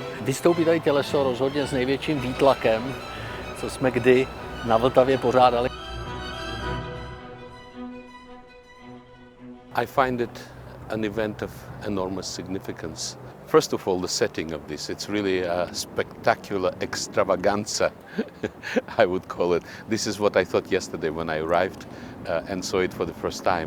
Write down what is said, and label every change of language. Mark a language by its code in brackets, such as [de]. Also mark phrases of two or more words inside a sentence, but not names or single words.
[cs] Vystoupí tady těleso rozhodně s největším výtlakem, co jsme kdy na Vltavě pořádali. [en] I find it an event of enormous significance. First of all, the setting of this, it's really a spectacular extravaganza, I would call it. This is what I thought yesterday when I arrived and saw it for the first time.